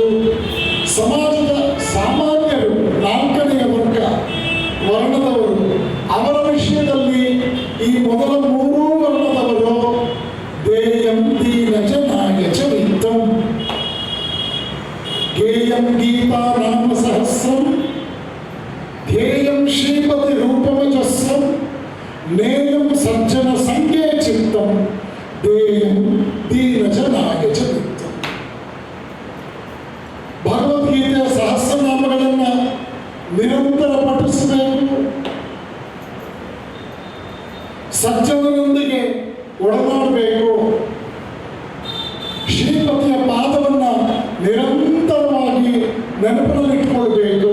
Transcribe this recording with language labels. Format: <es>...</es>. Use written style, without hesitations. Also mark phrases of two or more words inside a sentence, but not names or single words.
<kn>ಸಮಾಜದ ಸಾಮಾನ್ಯರು 4ನೇ ವರ್ಣದವರು, ಅವರ ವಿಷಯದಲ್ಲಿ ಈ ಮೊದಲ 3 ವರ್ಣದವರು</kn> <sa>ದೇಯಂ ದೀನಜನಾಯ ಚ ವಿತ್ತಂ, ಗೇಯಂ ಗೀತಾ ನಾಮ ಸಹಸ್ರಂ, ಧ್ಯೇಯಂ ಶ್ರೀಪತಿ ರೂಪಮಜಸ್ಸಂ, ನೇಯಂ ಸಜ್ಜನ ಸಂಖ್ಯೆ ಚಿತ್ತಂ, ದೇಯಂ ದೀನಜನಾಯ ಚ ವಿತ್ತಂ.</sa> <kn>ಭಗವದ್ಗೀತೆಯ ಸಹಸ್ರನಾಮಗಳನ್ನು ನಿರಂತರ ಪಠಿಸಬೇಕು. ಸಜ್ಜನರೊಂದಿಗೆ ಒಡನಾಡಬೇಕು. ಶ್ರೀಪತಿಯ ಪಾದವನ್ನು ನಿರಂತರವಾಗಿ ನೆನಪಿನಲ್ಲಿಟ್ಟುಕೊಳ್ಬೇಕು.</kn>